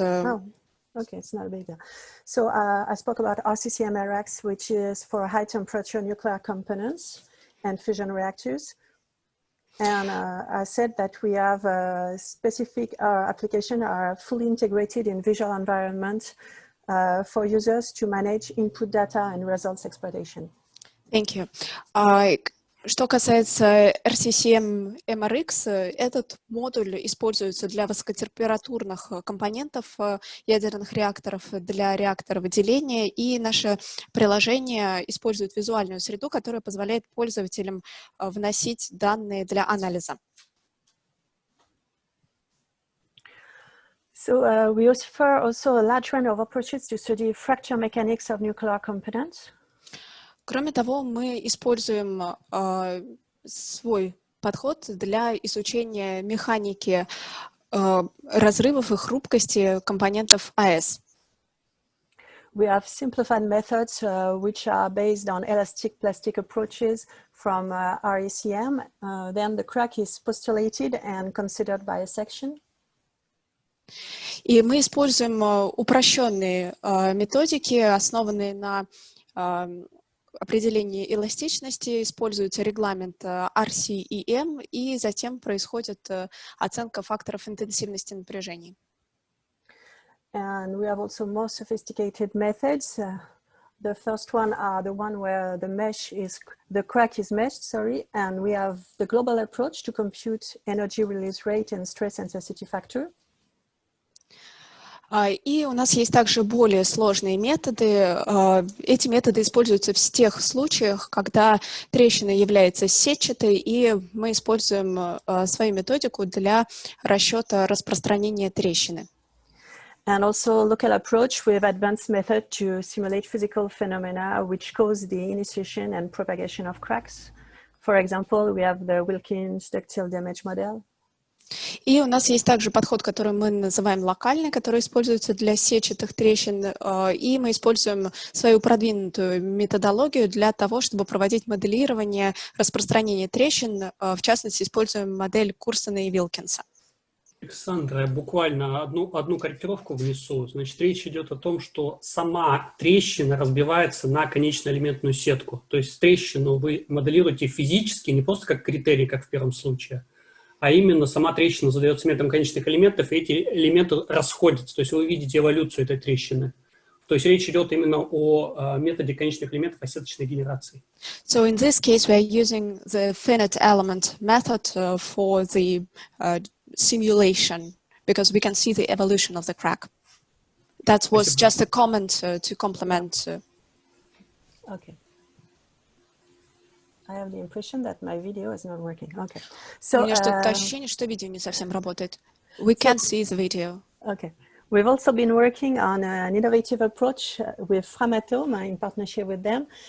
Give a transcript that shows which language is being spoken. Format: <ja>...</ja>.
<en>Oh, okay, it's not a big deal. So I spoke about RCCM-RX, which is for high temperature nuclear components and fusion reactors. And I said that we have a specific application are fully integrated in visual environment for users to manage input data and results exploitation. Thank you.</en> <ru>Что касается RCCM-MRX, этот модуль используется для высокотемпературных компонентов ядерных реакторов, для реакторов деления, и наше приложение использует визуальную среду, которая позволяет пользователям вносить данные для анализа.</ru> <en>So we offer also a large range of approaches to study fracture mechanics of nuclear components.</en> <ru>Кроме того, мы используем свой подход для изучения механики разрывов и хрупкости компонентов АЭС.</ru> <en>We have simplified methods which are based on elastic plastic approaches from RECM. Then the crack is postulated and considered by a section.</en> <ru>И мы используем упрощенные методики, основанные на определении эластичности, используется регламент RCEM, и затем происходит оценка факторов интенсивности напряжений.</ru> <en>And we have also more sophisticated methods. The first one are the one where the crack is meshed, and we have the global approach to compute energy release rate and stress intensity factor.</en> <ru>И у нас есть также более сложные методы. Эти методы используются в тех случаях, когда трещина является сетчатой, и мы используем свою методику для расчета распространения трещины.</ru> <en>And also local approach with advanced method to simulate physical phenomena which cause the initiation and propagation of cracks. For example, we have the Wilkins ductile damage model.</en> <ru>И у нас есть также подход, который мы называем локальный, который используется для сетчатых трещин, и мы используем свою продвинутую методологию для того, чтобы проводить моделирование распространения трещин, в частности, используем модель Курсона и Вилкинса. Александра, я буквально одну корректировку внесу. Значит, речь идет о том, что сама трещина разбивается на конечно-элементную сетку. То есть трещину вы моделируете физически, не просто как критерий, как в первом случае, а именно сама трещина задается методом конечных элементов, и эти элементы расходятся. То есть вы видите эволюцию этой трещины. То есть речь идет именно о методе конечных элементов осеточной генерации.</ru> <en>So in this case, we are using the finite element method for the simulation, because we can see the evolution of the crack. That was just a comment to complement. Okay. I have the impression that my video is not working. Okay. So,</en> <ru>у меня что-то ощущение, что видео не совсем работает.</ru> <en>We can't see the video. Okay. We've also been working on an innovative approach with Framatome in partnership with them.</en>